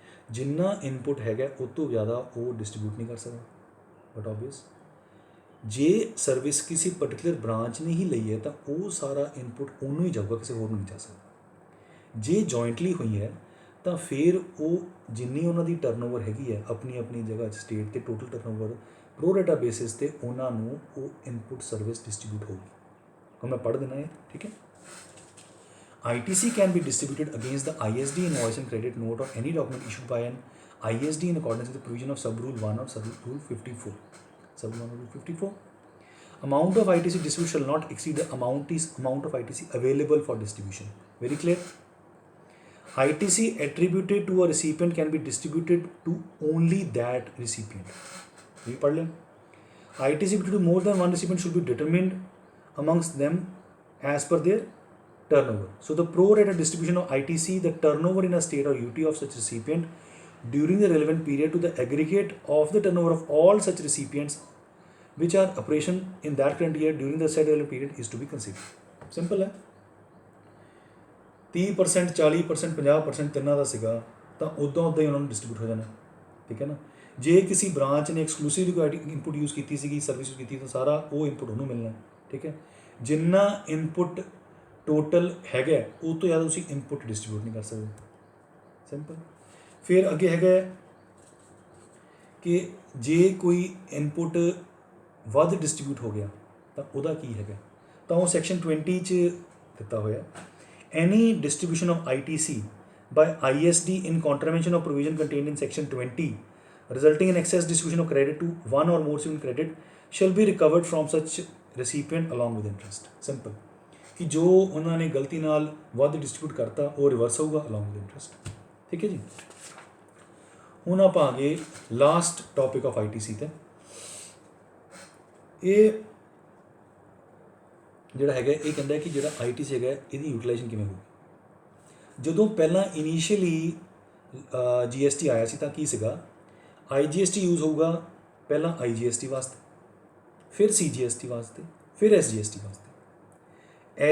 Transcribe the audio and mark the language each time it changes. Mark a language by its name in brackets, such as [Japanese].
[Punjabi] ਜਿੰਨਾ ਇਨਪੁਟ ਹੈਗਾ ਉਹ ਤੋਂ ਜ਼ਿਆਦਾ ਉਹ ਡਿਸਟ੍ਰੀਬਿਊਟ ਨਹੀਂ ਕਰ ਸਕਦਾ, ਬਟ ਆਬਵੀਅਸ ਜੇ ਸਰਵਿਸ ਕਿਸੇ ਪਰਟੀਕੂਲਰ ਬ੍ਰਾਂਚ ਨੇ ਹੀ ਲਈ ਹੈ ਤਾਂ ਉਹ ਸਾਰਾ ਇਨਪੁਟ ਉਹਨੂੰ ਹੀ ਜਾਊਗਾ, ਕਿਸੇ ਹੋਰ ਨੂੰ ਨਹੀਂ ਜਾ ਸਕਦਾ। ਜੇ ਜੁਆਇੰਟਲੀ ਹੋਈ ਹੈ ਤਾਂ ਫਿਰ ਉਹ ਜਿੰਨੀ ਉਹਨਾਂ ਦੀ ਟਰਨਓਵਰ ਹੈਗੀ ਹੈ ਆਪਣੀ ਆਪਣੀ ਜਗ੍ਹਾ 'ਚ ਸਟੇਟ 'ਤੇ total turnover pro rata basis 'ਤੇ ਉਹਨਾਂ ਨੂੰ ਉਹ ਇਨਪੁਟ ਸਰਵਿਸ ਡਿਸਟ੍ਰੀਬਿਊਟ ਹੋਊਗੀ। ਹੁਣ ਮੈਂ ਪੜ੍ਹ ਦੇਣਾ ਹੈ। ਠੀਕ ਹੈ, [English] ITC can be distributed against the ISD invoice and credit note of any document issued by an ISD in accordance with the provision of sub rule 1 of sub rule 54. Sub rule 54. Amount of ITC distributed shall not exceed the amount of ITC available for distribution. Very clear? ITC attributed to a recipient can be distributed to only that recipient. We [Hindi] पढ़ लें। [English] ITC to more than one recipient should be determined amongst them as per their turnover. So the pro rata distribution of ITC, the turnover in a state or UT of such recipient during the relevant period to the aggregate of the turnover of all such recipients which are operation in that current year during the said relevant period is to be considered. Simple [Hindi] है। [Punjabi] 30%, 40%, 50% ਤਿੰਨਾਂ ਦਾ ਸੀਗਾ ਤਾਂ ਉੱਦਾਂ ਹੀ ਉਹਨਾਂ ਨੂੰ distribute ਹੋ ਜਾਣਾ। ਠੀਕ ਹੈ ਨਾ। ਜੇ ਕਿਸੇ ਬ੍ਰਾਂਚ ਨੇ ਐਕਸਕਲੂਸਿਵ ਇਨਪੁਟ ਯੂਜ਼ ਕੀਤੀ ਸੀਗੀ, ਸਰਵਿਸ ਯੂਜ਼ ਕੀਤੀ ਤਾਂ ਸਾਰਾ ਉਹ ਇਨਪੁਟ ਉਹਨੂੰ ਮਿਲਣਾ। ਠੀਕ ਹੈ, ਜਿੰਨਾ ਇਨਪੁਟ ਟੋਟਲ ਹੈਗਾ ਉਹ ਤੋਂ ਜ਼ਿਆਦਾ ਤੁਸੀਂ ਇਨਪੁਟ ਡਿਸਟਰੀਬਿਊਟ ਨਹੀਂ ਕਰ ਸਕਦੇ। ਸਿੰਪਲ। ਫਿਰ ਅੱਗੇ ਹੈਗਾ ਕਿ ਜੇ ਕੋਈ ਇਨਪੁਟ ਵੱਧ ਡਿਸਟਰੀਬਿਊਟ ਹੋ ਗਿਆ ਤਾਂ ਉਹਦਾ ਕੀ ਹੈਗਾ, ਤਾਂ ਉਹ ਸੈਕਸ਼ਨ 20 'ਚ ਦਿੱਤਾ ਹੋਇਆ। [English] Any distribution of ITC by ISD in contravention of provision contained in section 20 resulting in excess distribution of credit to one or more recipient credit shall be recovered from such recipient along with interest. Simple। [Hindi] कि जो उन्होंने गलती [Punjabi] नाल ਵੱਧ [Hindi] distribute करता वो reverse होगा [English] along with interest। [Hindi] ठीक है जी। [Punjabi] ਹੁਣ ਆਪਾਂ ਆ ਗਏ ਲਾਸਟ ਟੌਪਿਕ ਆਫ ITC ਤੇ। ਇਹ ਜਿਹੜਾ ਹੈਗਾ ਇਹ ਕਹਿੰਦਾ ਕਿ ਜਿਹੜਾ ITC ਹੈਗਾ ਇਹਦੀ ਯੂਟੀਲਾਈਜੇਸ਼ਨ ਕਿਵੇਂ ਹੋਊ। ਜਦੋਂ ਪਹਿਲਾਂ ਇਨੀਸ਼ੀਅਲੀ GST ਆਇਆ ਸੀ ਤਾਂ ਕੀ ਸੀਗਾ, IGST ਯੂਜ਼ ਹੋਊਗਾ ਪਹਿਲਾਂ IGST ਵਾਸਤੇ, ਫਿਰ CGST ਵਾਸਤੇ, ਫਿਰ SGST ਵਾਸਤੇ।